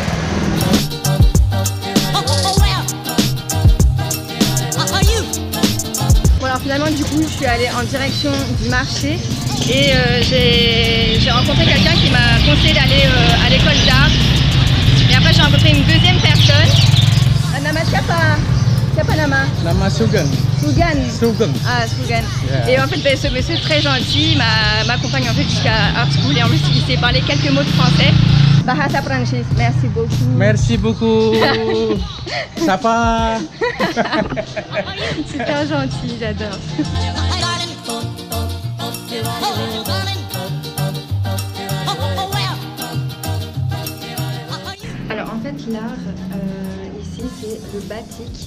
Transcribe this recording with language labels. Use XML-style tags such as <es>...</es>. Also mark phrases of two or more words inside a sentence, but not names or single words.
<fr>Bon alors finalement du coup je suis allée en direction du marché et j'ai rencontré quelqu'un qui m'a conseillé d'aller à l'école d'art et après j'ai rencontré une deuxième personne.</fr> <id>Nama siapa nama? Nama Sugeng. Sugeng. Ah Sugeng. Yeah. Et en fait ben, ce monsieur très gentil m'accompagne en fait jusqu'à Art School et en plus il sait parler quelques mots de français. Bahasa Prancis,</id> <fr>merci beaucoup. Merci beaucoup. Sapa. Super gentil, j'adore. Alors en fait l'art ici c'est le batik.</fr>